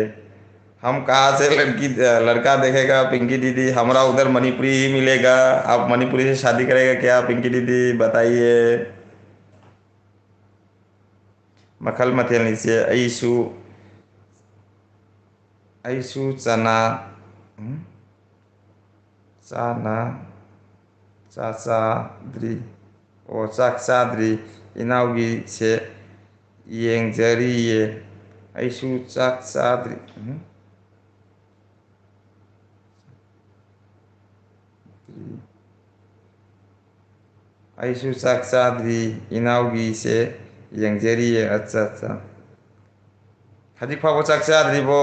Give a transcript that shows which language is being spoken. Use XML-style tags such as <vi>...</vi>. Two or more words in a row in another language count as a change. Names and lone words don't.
<hi>हम कहाँ से लड़का देखेगा पिंकी दीदी हमारा उधर मणिपुरी ही मिलेगा। आप मणिपुरी से शादी करेगा क्या पिंकी दीदी बताइए। मखल मथेल नीचे</hi> <mni>ꯑꯩꯁꯨ ꯆꯥꯅ ꯆꯥꯗ꯭ꯔꯤ ꯆꯥꯛ ꯆꯥꯗ꯭ꯔꯤ ꯏꯅꯥꯎꯒꯤꯁꯦ ꯌꯦꯡꯖꯔꯤꯌꯦ ꯑꯩꯁꯨ ꯆꯥꯛ ꯆꯥꯗ꯭ꯔꯤ ꯑꯩꯁꯨ ꯆꯥꯛ ꯆꯥꯗ꯭ꯔꯤ ꯏꯅꯥꯎꯒꯤꯁꯦ ꯌꯦꯡꯖꯔꯤꯌꯦ ꯑꯠꯆꯥ ꯑꯠꯆꯥ ꯍꯧꯖꯤꯛ ꯐꯥꯎꯕ ꯆꯥꯛ ꯆꯥꯗ꯭ꯔꯤꯕꯣ</mni>